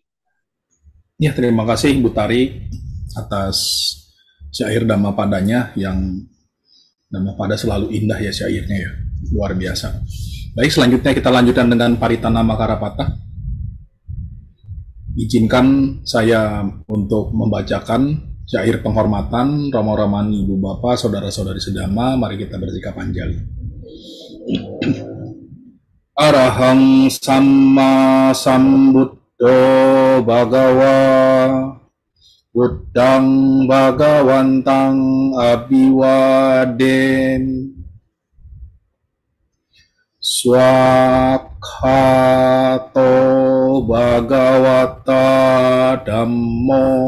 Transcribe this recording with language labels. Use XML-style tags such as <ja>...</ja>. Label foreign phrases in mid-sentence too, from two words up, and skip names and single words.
<id>Ya, terima kasih Bu Tari atas syair Dhammapadanya yang Dhammapada selalu indah ya syairnya ya, luar biasa. Baik, selanjutnya kita lanjutkan dengan Paritana Makarapata. Izinkan saya untuk membacakan syair penghormatan Romo Ramani, Ibu Bapak, Saudara-saudari Sedama. Mari kita bersikap anjali.</id> <pi>Arahang Samma Sambuddho Bhagawa Buddhang Bhagawantang Abiwaden Swakkhata Kato Bhagavata Dhammo</pi>